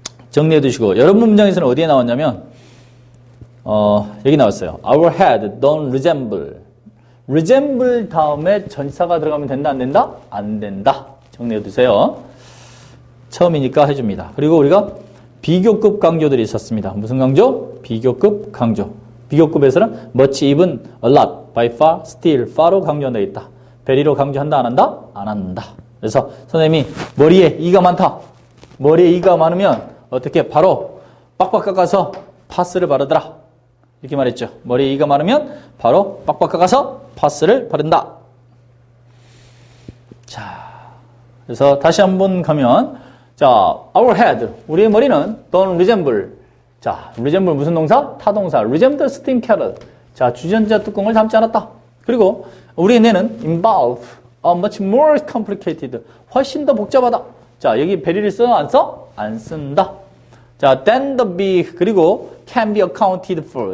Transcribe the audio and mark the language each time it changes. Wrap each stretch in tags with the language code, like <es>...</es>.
<ko>정리해 두시고 여러분 문장에서는 어디에 나왔냐면 여기 나왔어요.</ko> <en>Our head don't resemble.</en> <ko>resemble 다음에 전치사가 들어가면 된다 안 된다? 안 된다. 정리해 두세요. 처음이니까 해줍니다. 그리고 우리가 비교급 강조들이 있었습니다. 무슨 강조? 비교급 강조. 비교급에서는 much, even, a lot, by far, still, far로 강조한다 있다. very로 강조한다 안 한다? 안 한다. 그래서 선생님이 머리에 이가 많다. 머리에 이가 많으면 어떻게 바로 빡빡 깎아서 파스를 바르더라. 이렇게 말했죠. 머리에 이가 많으면 바로 빡빡 깎아서 파스를 바른다. 자, 그래서 다시 한번 가면 자,</ko> <en>our head,</en> <ko>우리의 머리는</ko> <en>don't resemble.</en> <ko>자, resemble 무슨 동사? 타동사.</ko> <en>resemble steam kettle.</en> <ko>자, 주전자 뚜껑을 닮지 않았다. 그리고 우리의 뇌는</ko> <en>involve, much more complicated.</en> <ko>훨씬 더 복잡하다. 자, 여기 very를 써? 안 써? 안 쓴다. 자,</ko> <en>than the big,</en> <ko>그리고</ko> <en>can be accounted for.</en>